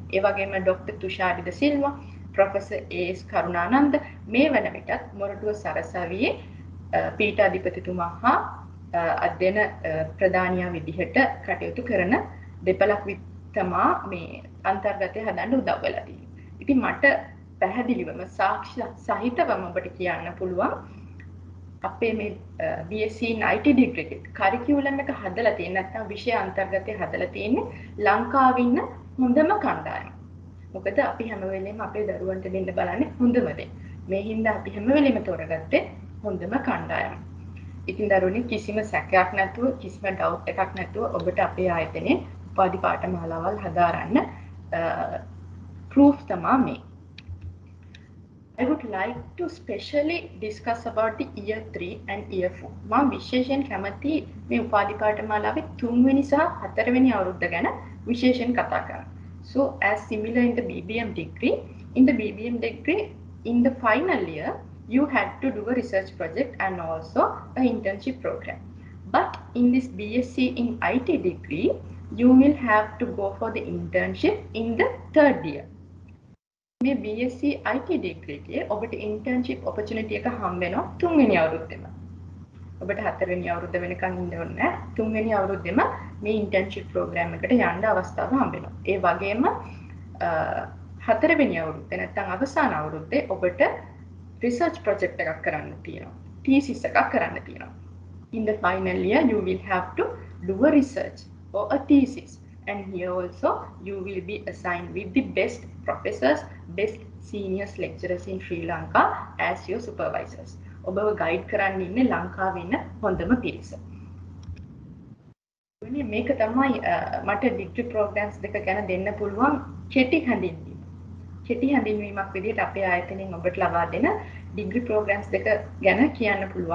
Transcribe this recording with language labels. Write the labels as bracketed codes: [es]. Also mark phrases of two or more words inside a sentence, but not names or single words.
[si] ඒ වගේම ડોક્ટર තුෂාරි ද සිල්වා, ප්‍රොෆෙසර් ඒස් කරුණානන්ද මේ වන විටත් මොරටුව සරසවියේ පීඨාධිපතිතුමා හා අධ්‍යයන ප්‍රධානියා විදිහට කටයුතු කරන දෙපළක් තමා මේ අන්තර්ගතය හදන්න උදව් වෙලා තියෙන්නේ. ඉතින් මට පැහැදිලිවම සාක්ෂි සහිතවම ඔබට කියන්න පුළුවන් අපේ මේ [en] BSc in IT degree [si] එකේ curriculum එක හදලා තියෙන නැත්නම් විෂය අන්තර්ගතය හදලා තියෙන්නේ ලංකාවේ ඉන්න හොඳම කණ්ඩායම. මොකද අපි හැම වෙලේම අපේ දරුවන්ට දෙන්න බලන්නේ හොඳම දේ. මේ හින්දා අපි හැම වෙලේම තෝරගත්තේ හොඳම කණ්ඩායම. ඉතින් දරුවනේ කිසිම සැකයක් නැතුව කිසිම ඩවුට් එකක් නැතුව ඔබට අපේ ආයතනයේ උපාධි පාඨමාලාවල් හදාරන්න proof තමා මේ. [en] I would like to specially discuss about the year 3 and year 4. [si] මම විශේෂයෙන් කැමති මේ උපාධි පාඨමාලාවේ 3 වෙනි සහ 4 වෙනි අවුරුද්ද ගැන විශේෂයෙන් කතා කරන්න. [en] So as similar in the BBM degree, in the final year, you had to do a research project and also an internship program. But in this BSc in IT degree, you will have to go for the internship in the third year. [si] මේ [en] BSc IT degree [si] එකේ ඔබට [en] internship opportunity [si] එක හම්බ වෙනවා 3 වෙනි අවුරුද්දේම. ඔබට 4 වෙනි අවුරුද්ද වෙනකන් ඉන්න ඕනේ නැහැ. 3 වෙනි අවුරුද්දේම මේ [en] internship program [si] එකට යන්න අවස්ථාව හම්බ වෙනවා. ඒ වගේම 4 වෙනි අවුරුද්දේ නැත්නම් අවසාන අවුරුද්දේ ඔබට [en] research project [si] එකක් කරන්න තියෙනවා. thesis එකක් කරන්න තියෙනවා. [en] In the final year, you will have to do a research or a thesis. And here also, you will be assigned with the best professors, best seniors lecturers in Sri Lanka as your supervisors. [si] ඔබව guide කරන්න ඉන්නේ ලංකාවේ ඉන්න හොඳම පිරිස. මේක තමයි මට [en] degree programs [si] දෙක ගැන දෙන්න පුළුවන් කෙටි හැඳින්වීම. කෙටි හැඳින්වීමක් විදිහට අපේ ආයතනයෙන් ඔබට ලබා දෙන [en] degree programs [si] දෙක ගැන කියන්න පුළුවන්.